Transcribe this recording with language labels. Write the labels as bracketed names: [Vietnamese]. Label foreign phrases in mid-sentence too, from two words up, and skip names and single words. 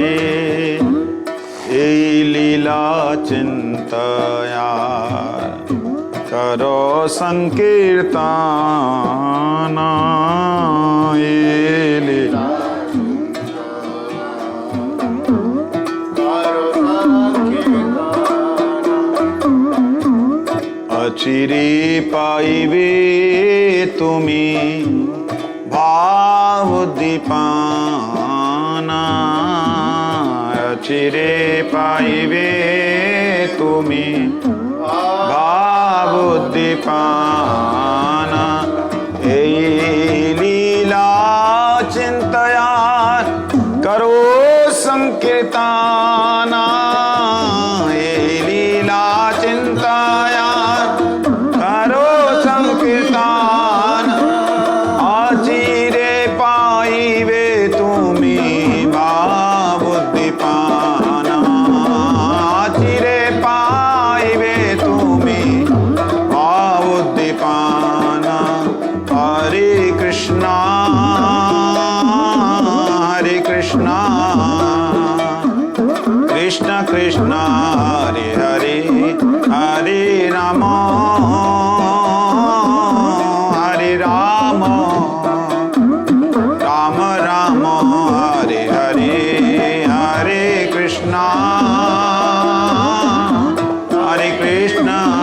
[Bangla] এ লীলা চিন্তয়া করো সংকীর্তন এ লীলা অচিরে পাইবে তুমি ভাব দীপানা অচিরে পাইবে তুমি ভাব দীপানা এ লীলা চিন্তয়া করো সংকীর্তনা এ লীলা চিন্তয়া করো সংকীর্তন অচিরে পাইবে তুমি ভাব দীপানা অচিরে পাইবে তুমি ভাব দীপানা [Sanskrit] हरे कृष्णा कृष्ण कृष्ण हरे हरे हरे राम राम राम हरे हरे हरे कृष्णा कृष्ण